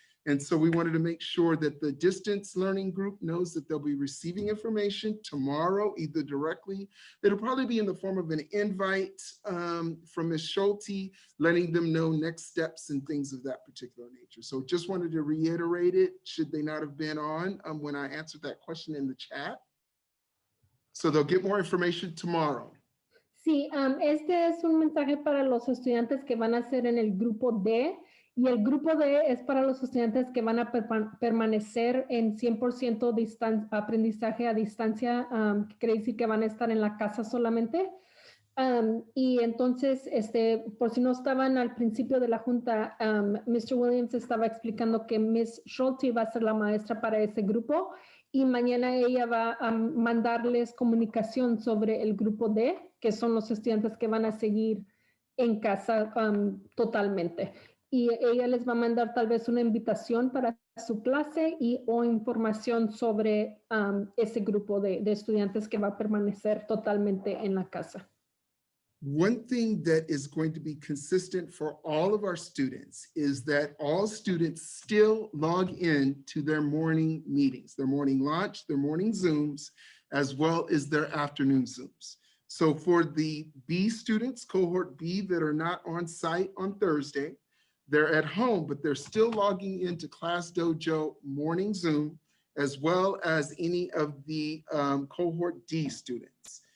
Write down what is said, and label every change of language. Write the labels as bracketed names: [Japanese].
[English] And so we wanted to make sure that the distance learning group knows that they'll be receiving information tomorrow, either directly, it'll probably be in the form of an invite from Ms. Schulte, letting them know next steps and things of that particular nature. So just wanted to reiterate it, should they not have been on when I answered that question in the chat. So they'll get more information tomorrow. [Spanish] Sí, este es un mensaje para los estudiantes que van a ser en el grupo D, y el grupo D es para los estudiantes que van a permanecer en 100% aprendizaje a distancia, que quiere decir que van a estar en la casa solamente. Y entonces, por si no estaban al principio de la junta, Mr. Williams estaba explicando que Ms. Schulte va a ser la maestra para ese grupo, y mañana ella va a mandarles comunicación sobre el grupo D, que son los estudiantes que van a seguir en casa totalmente. Y ella les va a mandar tal vez una invitación para su clase o información sobre ese grupo de estudiantes que va a permanecer totalmente en la casa. [English] One thing that is going to be consistent for all of our students is that all students still log in to their morning meetings, their morning lunch, their morning Zooms, as well as their afternoon Zooms. So for the B students, cohort B, that are not on site on Thursday, they're at home, but they're still logging into Class Dojo morning Zoom, as well as any of the cohort D students.